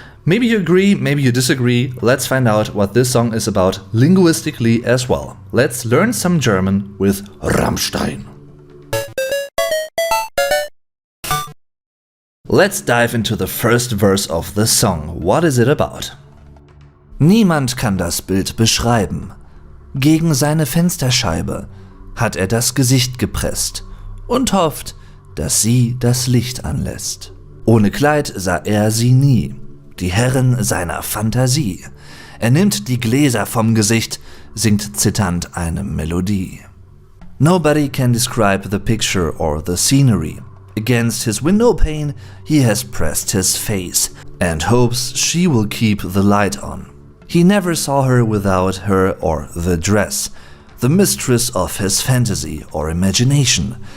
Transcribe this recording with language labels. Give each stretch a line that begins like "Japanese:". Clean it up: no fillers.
English: Maybe you agree, maybe you disagree. Let's find out what this song is about linguistically as well. Let's learn some German with Rammstein. Let's dive into the first verse of the song. What is it about?
German: Niemand kann das Bild beschreiben. Gegen seine Fensterscheibe hat er das Gesicht gepresst und hofft, dass sie das Licht anlässt. Ohne Kleid sah er sie nie, die Herren seiner Fantasie. Er nimmt die Gläser vom Gesicht, singt zitternd eine Melodie.
English: Nobody can describe the picture or the scenery. Against his window pane, he has pressed his face and hopes she will keep the light on. He never saw her without her or the dress, the mistress of his fantasy or imagination.